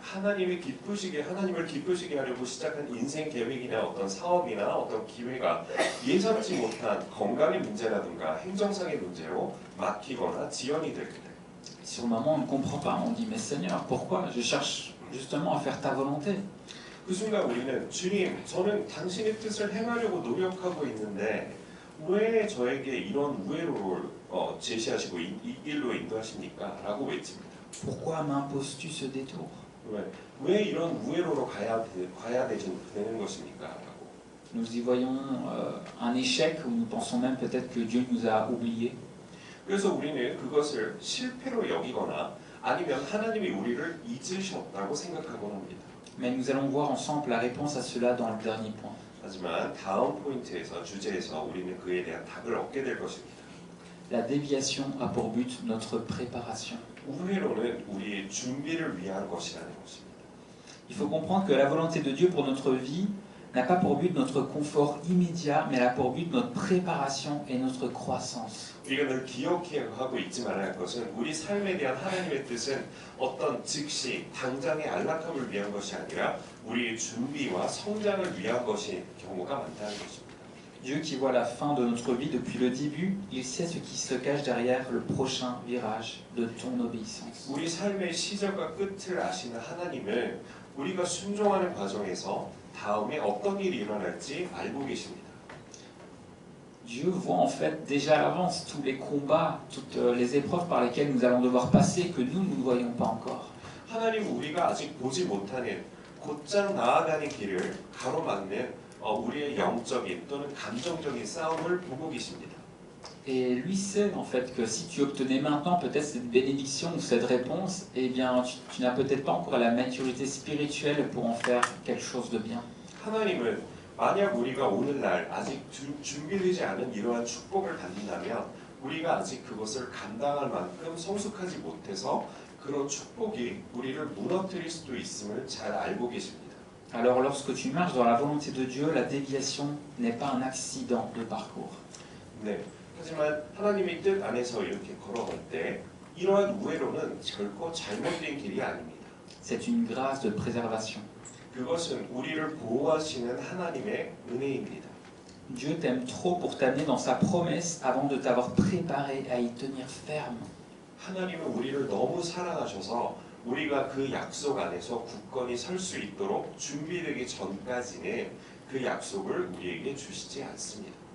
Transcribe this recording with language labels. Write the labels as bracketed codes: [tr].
[ko] 하나님을 기쁘시게 하려고 시작한 인생 계획이나 어떤 사업이나 어떤 기회가 예상치 못한 건강의 문제라든가 행정상의 문제로 막히거나 지연이 될 때. [fr] Sur le moment, on ne comprend pas, on dit mais Seigneur, pourquoi? Je cherche justement à faire ta volonté. [ko] 그 순간 우리는 주님, 저는 당신의 뜻을 행하려고 노력하고 있는데 왜 저에게 이런 우회로를 제시하시고 이 길로 인도하십니까? 라고 외칩니다. [fr] Pourquoi m'imposes-tu ce détour? [ko] 왜 이런 우회로로 가야 되는 것입니까? 라고. [fr] nous y voyons un échec, ou nous pensons même peut-être que Dieu nous a oubliés. [ko] 그래서 우리는 그것을 실패로 여기거나 아니면 하나님이 우리를 잊으셨다고 생각하곤 합니다. [fr] Mais nous allons voir ensemble la réponse à cela dans le dernier point. [ko] 하지만 다음 포인트에서 주제에서 우리는 그에 대한 답을 얻게 될 것입니다. [fr] La déviation a pour but notre préparation. [ko] 우회로는 우리의 준비를 위한 것이라는 것입니다. [fr] Il faut comprendre que la volonté de Dieu pour notre vie n'a pas pour but notre confort immédiat, mais elle a pour but notre préparation et notre croissance. [ko] 우리가 늘 기억하고 잊지 말아야 할 것은 우리 삶에 대한 하나님의 뜻은 어떤 즉시 당장의 안락함을 위한 것이 아니라 우리의 준비와 성장을 위한 것인 경우가 많다는 것입니다. [fr] Dieu qui voit la fin de notre vie depuis le début, il sait ce qui se cache derrière le prochain virage de ton obéissance. [ko] 우리 삶의 시작과 끝을 아시는 하나님은 우리가 순종하는 과정에서 다음에 어떤 일이 일어날지 알고 계십니다. [fr] Dieu voit en fait déjà à l'avance tous les combats, toutes les épreuves par lesquelles nous allons devoir passer que nous ne voyons pas encore. [ko] 하나님은 우리가 아직 보지 못하는 곧장 나아가는 길을 가로막는 우리의 영적인 또는 감정적인 싸움을 보고 계십니다. [fr] Et lui sait en fait que si tu obtenais maintenant peut-être cette bénédiction ou cette réponse, eh bien tu n'as peut-être pas encore la maturité spirituelle pour en faire quelque chose de bien. [ko] 하나님은 만약 우리가 오늘날 아직 준비되지 않은 이러한 축복을 받는다면 우리가 아직 그것을 감당할 만큼 성숙하지 못해서 그런 축복이 우리를 무너뜨릴 수도 있음을 잘 알고 계십니다. [fr] Alors lorsque tu marches dans la volonté de Dieu, la déviation n'est pas un accident de parcours. [ko] 네. 하지만 하나님의 뜻 안에서 이렇게 걸어갈 때 이러한 우회로는 결코 잘못된 길이 아닙니다. [fr] C'est une grâce de préservation. [ko] 그것은 우리를 보호하시는 하나님의 은혜입니다. [fr] Dieu t'aime trop pour t'amener dans sa promesse avant de t'avoir préparé à y tenir ferme. [ko] 하나님은 우리를 너무 사랑하셔서 우리가 그 약속 안에서 굳건히 설 수 있도록 준비되기 전까지는 그 약속을 우리에게 주시지 않습니다.